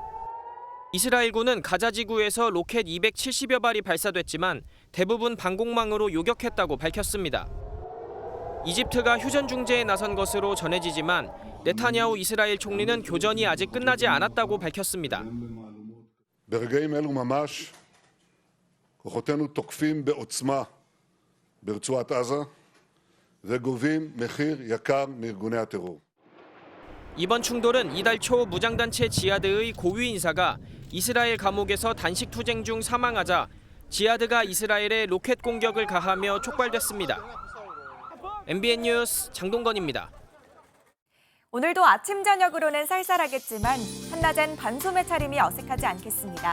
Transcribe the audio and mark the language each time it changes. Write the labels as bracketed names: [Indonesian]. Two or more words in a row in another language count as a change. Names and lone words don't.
[Korean] 이스라엘군은 가자지구에서 로켓 270여 발이 발사됐지만 대부분 방공망으로 요격했다고 밝혔습니다. 이집트가 휴전 중재에 나선 것으로 전해지지만 네타냐후 이스라엘 총리는 교전이 아직 끝나지 않았다고 밝혔습니다. [Hebrew] ברגעים אלו ממש כוחותינו תוקפים בעוצמה ברצועת עזה וגובים מחיר יקר מארגוני הטרור. [Korean] 이번 충돌은 이달 초 무장단체 지하드의 고위 인사가 이스라엘 감옥에서 단식 투쟁 중 사망하자 지하드가 이스라엘에 로켓 공격을 가하며 촉발됐습니다. MBN 뉴스 장동건입니다. 오늘도 아침 저녁으로는 쌀쌀하겠지만 한낮엔 반소매 차림이 어색하지 않겠습니다.